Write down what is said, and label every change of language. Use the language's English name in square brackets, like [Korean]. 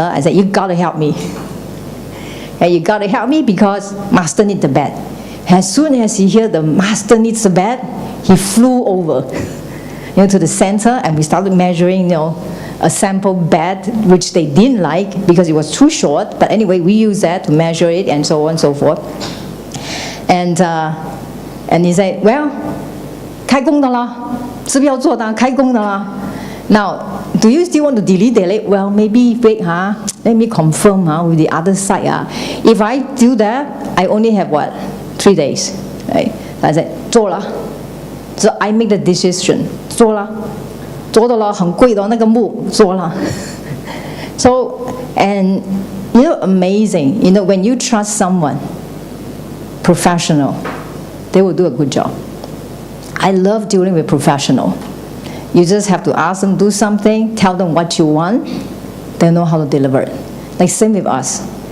[English] I said, you got to help me. And you got to help me because master needs the bed. As soon as he heard the master needs the bed, he flew over, to the center, and we started measuring, a sample bed, which they didn't like because it was too short. But anyway, we used that to measure it and so on and so forth. And he said, well, [Chinese] 开工的啦，是不是要做的？开工的啦。 [English] Now, do you still want to delete? Well, maybe wait, let me confirm with the other side. If I do that, I only have 3 days. Right? I said, [Chinese] 做了。 [English] So I make the decision. 做了。 [Chinese] 做的了，很贵的那个木，做了。 [English] So, and amazing. When you trust someone, professional, they will do a good job. I love dealing with professional. You just have to ask them to do something, tell them what you want, they know how to deliver it. Like same with us.